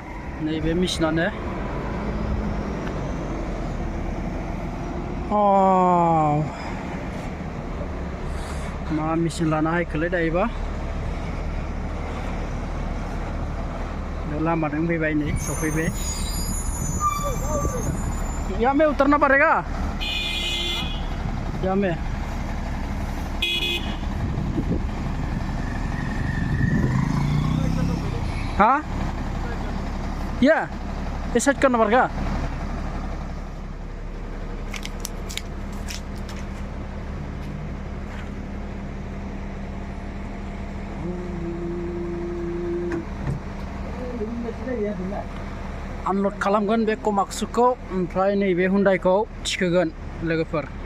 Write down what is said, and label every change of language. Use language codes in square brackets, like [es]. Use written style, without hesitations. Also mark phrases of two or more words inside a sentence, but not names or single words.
[brx] नैबे मेचिनानो मा मेचिन लाना हायखोलै दायोबा लामाजों फैबाय नै सफैबाय। [hi] यहाँ में उतरना पड़ेगा यहाँ में। हाँ ये सेट करना पड़ेगा। [brx] आनलड खालामगोन बे कमाक्सुखौ ओमफ्राय नैबे हुन्डाइखौ थिखोगोन लोगोफोर।